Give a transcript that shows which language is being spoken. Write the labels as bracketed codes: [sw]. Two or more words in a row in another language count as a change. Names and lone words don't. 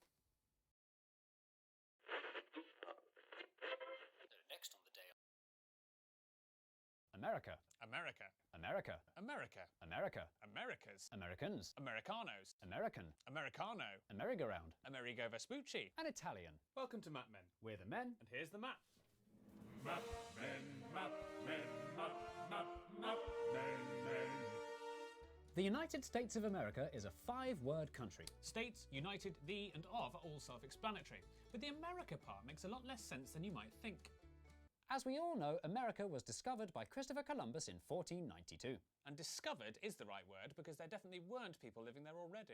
[en] Next on the day. America. America. America. America. America. Americas. Americans. Americanos. American. Americano. A merry-go-round. Amerigo Vespucci. An Italian. Welcome to Map Men. We're the men. And here's the map. Map Men, Map Men, Map, Map, Map Men, Men. The United States of America is a 5-word country. States, United, the and of are all self-explanatory, but the America part makes a lot less sense than you might think. As we all know, America was discovered by Christopher Columbus in 1492. And discovered is the right word because there definitely weren't people living there already.